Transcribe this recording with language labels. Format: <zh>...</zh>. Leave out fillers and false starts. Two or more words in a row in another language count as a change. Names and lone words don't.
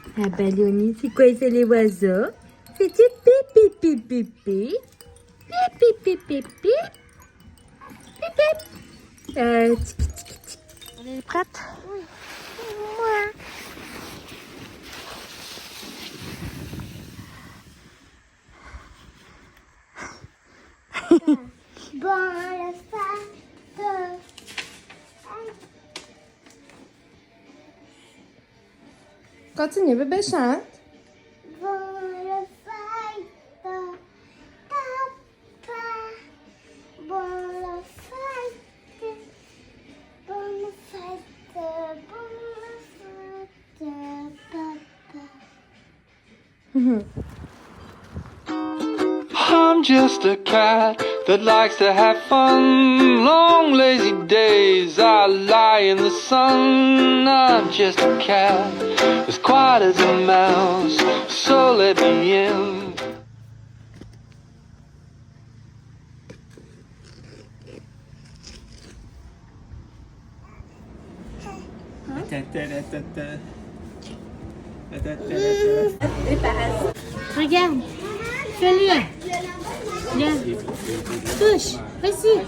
<fr>Ah, Balloni, c'est quoi ça, les oiseaux? C'est du pipi, pipi, pipi. Pipi, pipi, pipi. Pipi. Tiki, tiki, tiki. On est prête? Oui. Ouais. Bon, le faire. Continue, bébé, chante. Bon, le faire. Papa. Bon, le faire. Bon, le faire. Bon, le faire. Papa.</fr> <en>I'm just a cat that likes to have fun. Long lazy days I lie in the sun. I'm just a cat as quiet as a mouse, so let me in.</en> <fr>Regarde. Fais-le. Viens. Touche. Vas-y.</fr>